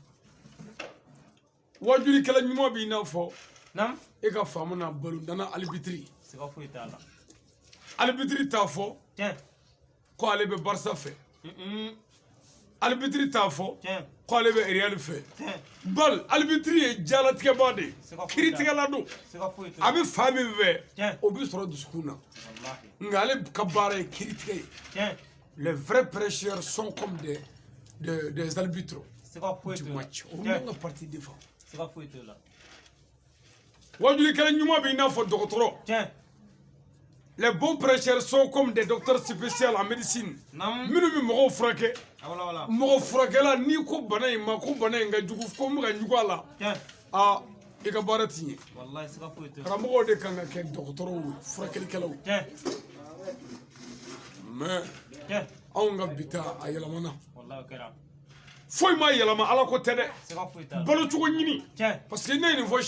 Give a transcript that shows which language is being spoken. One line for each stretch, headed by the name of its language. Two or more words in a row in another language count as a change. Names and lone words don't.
Bambara: wajulikɛla ɲuman b'i n'a fɔ e ka faamu na balontanna alibitiri alibitiri t'a fɔ ko ale bɛ Barça fɛ alibitiri t'a fɔ ko ale bɛ Real fɛ bal alibitiri ye jalatigɛba de ye kiritigɛla don a bɛ fa min fɛ o bɛ sɔrɔ dusukun na nka ale ka baara ye kiritigɛ ye
French: les vrais prêcheurs sont comme des arbitres du match
Bambara: o man ka
French: partie défend
Bambara: wajulikɛla ɲuman b'i n'a fɔ dɔgɔtɔrɔ
French: les bons prêcheurs sont comme des docteurs spéciaux en médecine
Bambara: minnu bɛ mɔgɔw furakɛ mɔgɔ furakɛla n'i ko bana in ma ko bana in ka jugu ko n bɛ ka ɲugu a la i ka baara t'i ɲɛ karamɔgɔw de kan ka kɛ dɔgɔtɔrɔw furakɛlikɛlaw mais anw ka bi ta a yɛlɛmana foyi ma yɛlɛma Ala ko tɛ dɛ balo cogo ɲini
French: parce que
Bambara: ne ye nin fɔ